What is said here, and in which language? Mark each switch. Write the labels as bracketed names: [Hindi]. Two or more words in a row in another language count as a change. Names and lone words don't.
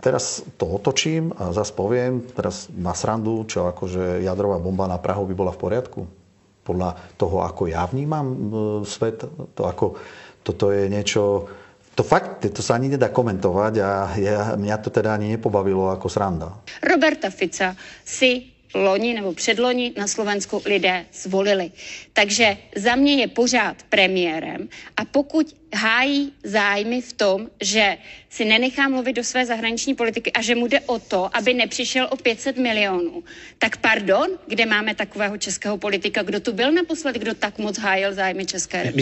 [Slovak] Teraz to otočím a zase poviem, teraz na srandu, čo akože jadrová bomba na Prahu by bola v poriadku. Podľa toho, ako ja vnímam svet, toto je niečo. To fakt, to sa ani nedá komentovať a mňa to teda ani nepobavilo ako sranda. [Czech] Roberta Fica si loni nebo předloni na Slovensku lidé zvolili. Takže za mě je pořád premiérem a pokud hájí zájmy v tom, že si nenechá mluvit do své zahraniční politiky a že mu jde o to, aby nepřišel o 500 milionů, tak pardon, kde máme takového českého politika, kdo tu byl naposledy, kdo tak moc hájil zájmy České republiky?